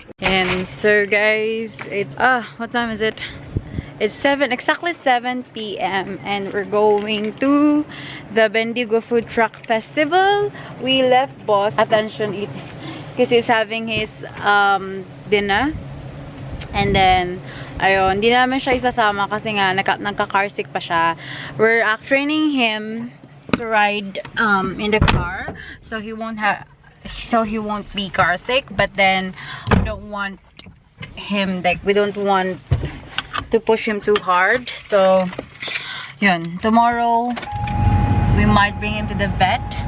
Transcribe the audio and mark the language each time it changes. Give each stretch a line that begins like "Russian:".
English: And so guys, what time is it? It's exactly 7 p.m. and we're going to the Bendigo Food Truck Festival. We left boss attention eat because he's having his dinner. And then
Filipino: ayun, di namin siya isasama kasi nga nagka-car sick pa siya.
English: We're training him to ride in the car so he won't be car sick, but then we don't want him, like we don't want to push him too hard. So yun, tomorrow we might bring him to the vet.